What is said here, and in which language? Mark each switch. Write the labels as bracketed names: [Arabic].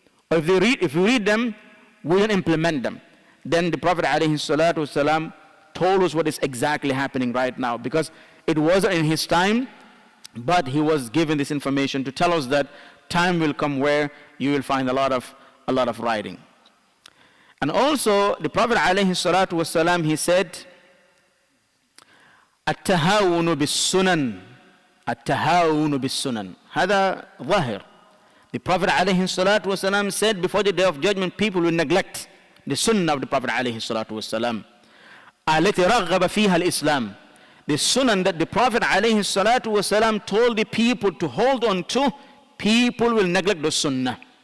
[English] Or if we read them, we don't implement them. Then the Prophet ﷺ told us what is exactly happening right now, because it wasn't in his time, but he was given this information to tell us that time will come where you will find a lot of writing. And also, the Prophet ﷺ, he said, [Arabic] التهاون بالسنن التهاون بالسنن هذا ظاهر. [English] The Prophet ﷺ said before the day of judgment, people will neglect the sunnah of the Prophet ﷺ. [Arabic] التي رغب فيها الإسلام. [English] The sunnah that the Prophet ﷺ told the people to hold on to, people will neglect the sunnah.